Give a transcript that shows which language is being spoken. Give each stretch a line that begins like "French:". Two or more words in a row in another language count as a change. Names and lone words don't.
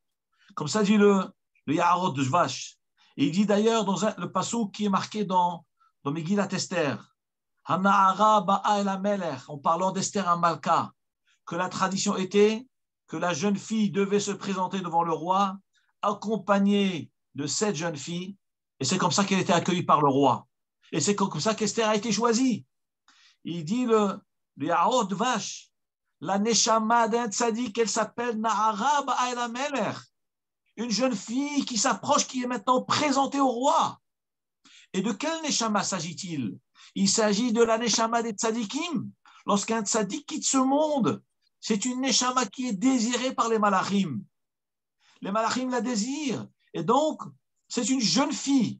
French: Comme ça dit le Yaharot de Vache. Et il dit d'ailleurs dans le passouk qui est marqué dans Megillat Esther,
Hebrew: הנערה באה אל המלך,
French: en parlant d'Esther Amalka, que la tradition était que la jeune fille devait se présenter devant le roi, accompagnée de 7 jeunes filles, et c'est comme ça qu'elle était accueillie par le roi. Et c'est comme ça qu'Esther a été choisie. Il dit le Yaharot de Vache, la neshama d'un tzadik, elle s'appelle
Hebrew: נערה באה אל המלך.
French: Une jeune fille qui s'approche, qui est maintenant présentée au roi. Et de quel neshama s'agit-il? Il s'agit de la neshama des tzadikim. Lorsqu'un tzadik quitte ce monde, c'est une neshama qui est désirée par les malachim. Les malachim la désirent. Et donc, c'est une jeune fille.